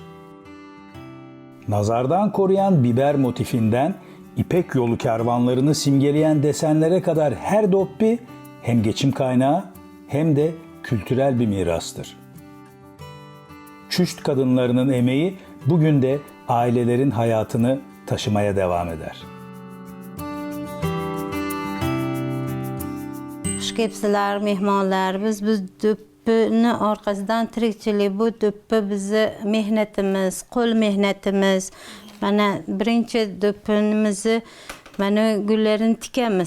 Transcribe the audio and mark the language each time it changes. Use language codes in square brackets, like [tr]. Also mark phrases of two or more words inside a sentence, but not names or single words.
[tr] Nazardan koruyan biber motifinden İpek yolu kervanlarını simgeleyen desenlere kadar her doppi hem geçim kaynağı hem de kültürel bir mirastır. Çüşt kadınlarının emeği bugün de ailelerin hayatını taşımaya devam eder. [uz] Xush kelibsizlar mehmonlar. Biz do'ppini orqasidan tirikchilik, bu do'ppi bizni mehnatimiz, qo'l mehnatimiz. Mana birinchi do'ppimizni mana gullarini tikamiz.